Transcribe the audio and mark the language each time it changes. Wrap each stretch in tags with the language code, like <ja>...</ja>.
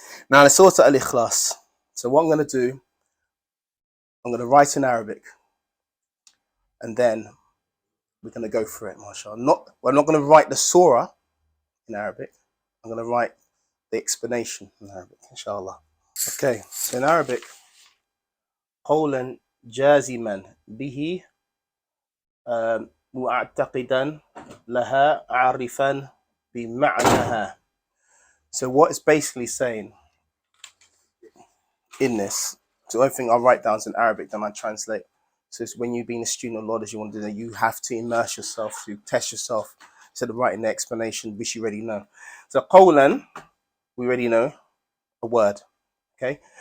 <en>Now, the Surah Al-Ikhlas. So what I'm going to do, I'm going to write in Arabic, and then we're going to go through it, mashallah. We're not going to write the surah in Arabic. I'm going to write the explanation in Arabic, inshallah. Okay, so in Arabic,</en> <ar>قولا جازما به معتقدا لها عارفا بمعناها.</ar> <en>So what it's basically saying in this, so the only thing I'll write down is in Arabic, then I translate. So it's when you're being a student of law, as you want to do that, you have to immerse yourself, to test yourself, instead of writing the explanation, which you already know. So قولا, we already know a word, okay?</en>